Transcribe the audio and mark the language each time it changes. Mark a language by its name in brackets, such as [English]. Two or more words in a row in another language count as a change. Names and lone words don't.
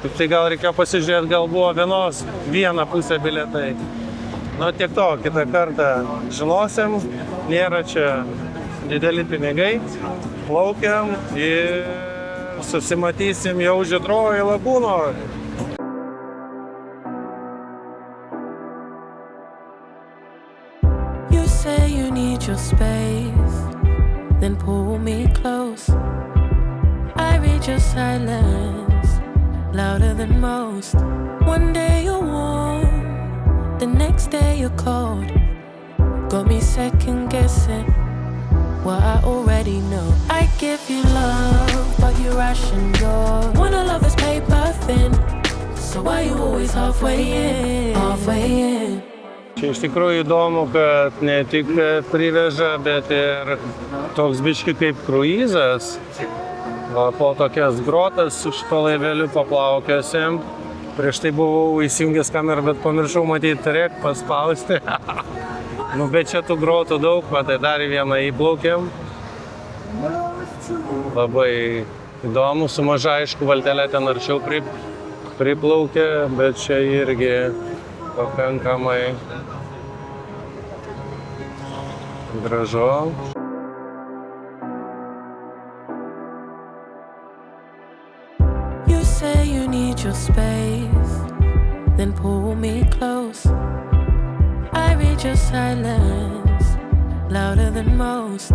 [Lithuanian] Tai gal reikėjo pasižiūrėti, gal buvo viena pusė bilietai. Nu, tiek to, kitą kartą žinosim, nėra čia dideli pinigai, plaukiam ir susimatysim jau Žydrojoj lagūnoj. [English] You say you need your space, then pull me close. I read your silence, louder than most. One day you're warm, the next day you're cold. Got me second guessing what I already know. I give you love, but you ration yours. Wanna love is paper thin, so why you always halfway in, halfway in? [Lithuanian] Čia iš tikrųjų įdomu, kad ne tik priveža, bet ir toks biški kaip kruizas. Po tokias grotas su šito laiveliu paplaukėsim. Prieš tai buvau įsijungęs kamerą, bet pamiršau matyti rek paspausti. Nu, bet čia tų grotų daug, tai dar vieną įplaukėm. Labai įdomu, su maža, aišku, valtelė ten arčiau priplaukė, bet čia irgi pakankamai gražu. [English] You say you need your space, then pull me close. I read your silence, louder than most.